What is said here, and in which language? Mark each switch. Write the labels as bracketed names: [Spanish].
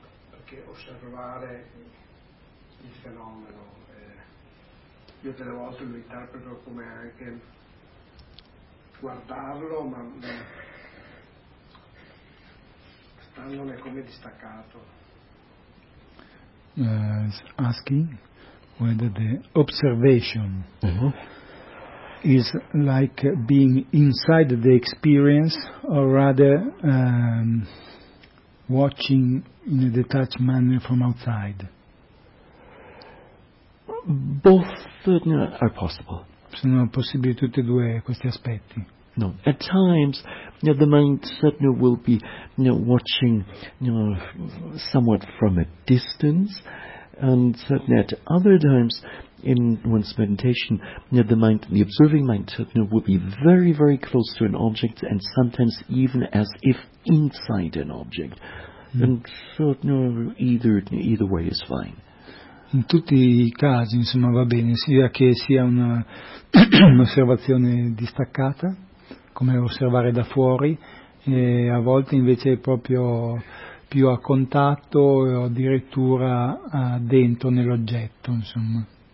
[Italian] perché osservare il fenomeno, io delle volte lo interpreto come anche guardarlo, ma standone come distaccato. [English] Asking whether the observation is like being inside the experience, or rather watching in a detached manner from outside. Both are possible. [Italian] Sono possibili tutti e due questi aspetti. [English] No, at times the mind certainly will be watching somewhat from a distance, and certainly at other times in one's meditation, the observing mind will be very, very close to an object, and sometimes even as if inside an object. And so either way is fine. [Italian] In tutti i casi, insomma, va bene, sia che sia una un'osservazione distaccata, come osservare da fuori, e a volte invece è proprio più a contatto o addirittura dentro nell'oggetto, insomma.